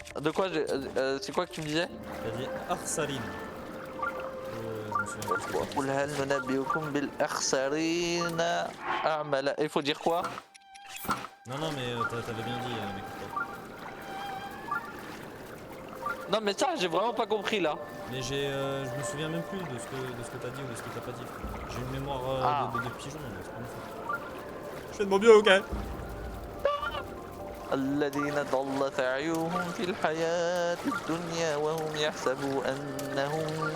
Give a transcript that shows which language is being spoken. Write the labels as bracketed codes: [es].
[fr] De quoi c'est quoi que tu me disais? T'as dit أخسرين. Je me souviens plus ce que t'as dit. [ar] قل هل ننبئكم بالأخسرين أعمالا. [fr] Il faut dire quoi? Non, non, mais t'avais bien dit, mec. Non mais ça j'ai vraiment pas compris là. Mais je me souviens même plus de ce que t'as dit ou de ce que t'as pas dit. J'ai une mémoire de pigeon, mais c'est pas mon faute. Je fais de mon mieux, ok. [ar] الذين ضل سعيهم في الحياة الدنيا وهم يحسبوا أنهم